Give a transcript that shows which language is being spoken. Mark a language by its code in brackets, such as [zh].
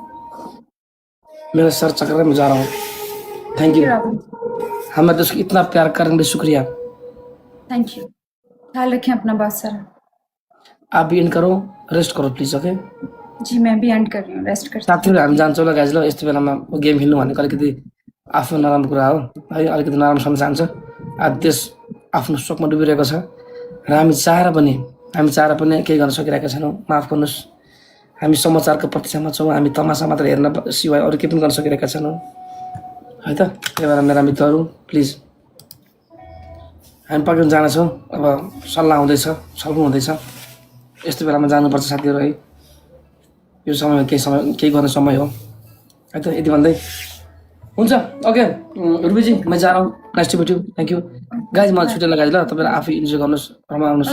[hi] मेरा सर चक्कर है, मैं जा रहा हूँ। थैंक यू, हमें तो उसकी इतना प्यार करने के लिए शुक्रिया। थैंक यू, ख्याल रखें अपना बहुत सारा। आप भी एंड करो, रेस्ट करो प्लिज। ओके जी मैं भी एंड कर रही हूँ, रेस्ट करती हूँ। [ne] साथीहरू हामी जान्छौँ ल गाइज ल, यस्तो बेलामा गेम खेल्नु भनेको अलिकति आफ्नो नराम्रो कुरा हो है, अलिकति नराम्रो सम्झ जान्छ। आज देश आफ्नो शोकमा डुबिरहेको छ र हामी चाहेर पनि केही गर्न सकिरहेका छैनौँ। माफ गर्नुहोस्, हामी समाचारको प्रतीक्षामा छौँ, हामी तमासा मात्र हेर्न सिवाय अरू केही पनि गर्न सकिरहेका छैनौँ है त। त्यही भएर मेरा मित्रहरू प्लिज हामी पक्रिन जानेछौँ, अब सल्लाह हुँदैछ, छलफल हुँदैछ, यस्तो बेलामा जानुपर्छ साथीहरू है। यो समयमा केही गर्ने समय हो है त। यति भन्दै हुन्छ। [en] okay रुबीजी [hi] मैं जा रहा हूँ, [en] Nice to meet you, thank you guys. [ne] मलाई छुट्टी लगाइज ल, तपाईँहरू आफै इन्जोय गर्नुहोस्, रमाउनुहोस्।